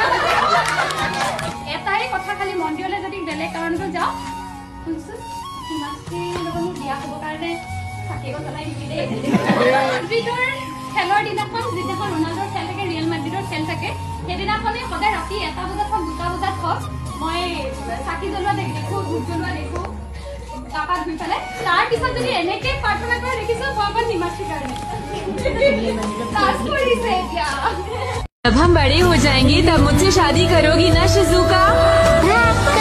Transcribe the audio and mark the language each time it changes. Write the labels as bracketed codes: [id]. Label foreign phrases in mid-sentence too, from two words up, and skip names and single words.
[as] এটাই কথা খালি মন্দিৰলৈ যদি বেলেগ কাৰণতো যাওঁ শুনছো হিমাশ্ৰীৰ লগত মোৰ বিয়া হ'ব কাৰণে চাকি গছ জ্বলাই দিবি দেই খেলৰ দিনাখন যিদিনাখন ৰোনাল্ডৰ খেল থাকে ৰিয়েল মাদ্ৰিদৰ খেল থাকে সেইদিনাখনেই সদায় ৰাতি 1 বজাত হওক 2 বজাত হওক মই চাকি জ্বলোৱা দেখো ধূপ জ্বলোৱা দেখো গা-পা ধুই পেলাই তাৰ পিছত যদি এনেকে প্ৰাৰ্থনা কৰা দেখিছো মই অকল হিমাশ্ৰীৰ কাৰণে [hi] जब हम बड़े हो जाएंगे तब मुझसे शादी करोगी ना शिजुका?